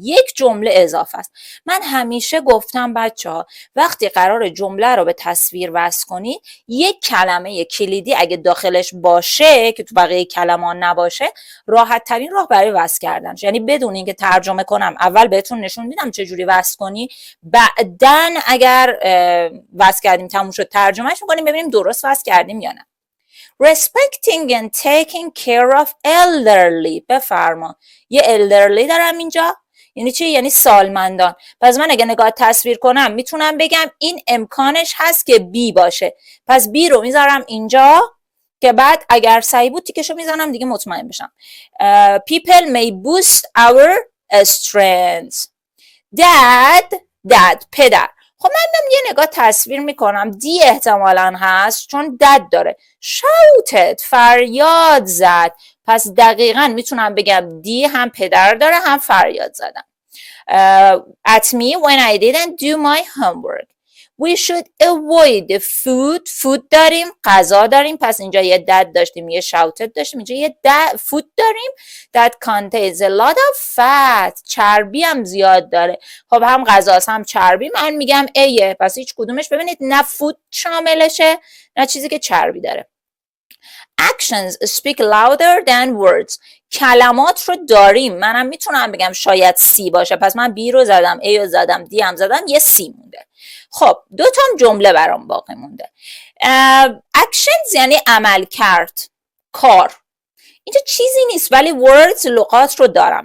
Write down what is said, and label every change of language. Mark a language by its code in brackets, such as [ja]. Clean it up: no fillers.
[fa] یک جمله اضافه است. من همیشه گفتم بچه‌ها وقتی قرار جمله رو به تصویر وصل کنی یک کلمه کلیدی اگه داخلش باشه که تو بقیه کلمات نباشه راحت ترین راه برای وصل کردنش، یعنی بدون اینکه ترجمه کنم اول بهتون نشون میدم چه جوری وصل کنی، بعدن اگر وصل کردیم تموم شد ترجمهش میکنیم ببینیم درست وصل کردیم یا نه. [en] Respecting and taking care of elderly. [fa] بفرما. یه elderly دارم اینجا یعنی چی؟ یعنی سالمندان. پس من اگه نگاه تصویر کنم میتونم بگم این امکانش هست که بی باشه. پس بی رو میذارم اینجا که بعد اگر صحیح بود تیکشو میزنم دیگه مطمئن بشم. [en] People may boost our strength. [fa] Dad پدر. خب من یه نگاه تصویر میکنم دی احتمالاً هست چون دد داره. shouted فریاد زد. پس دقیقاً میتونم بگم دی هم پدر داره هم فریاد زدم. [en] At me when I didn't do my homework. We should avoid the food [fa] داریم، غذا داریم، پس اینجا یه دد داشتیم یه shouted داشتیم، اینجا یه food داریم [en] that contains a lot of fat. [fa] چربی هم زیاد داره. خب هم غذاست هم چربی. من میگم ایه. پس هیچ کدومش ببینید نه فود شاملشه نه چیزی که چربی داره. [en] Actions speak louder than words. [fa] کلمات رو داریم. منم میتونم بگم شاید سی باشه. پس من بی رو زدم، ای رو زدم، دی هم زدم، یه سی مونده. خب دو تا جمله برام باقی مونده. Actions یعنی عمل کرد، کار. اینجا چیزی نیست ولی words لغات رو دارم.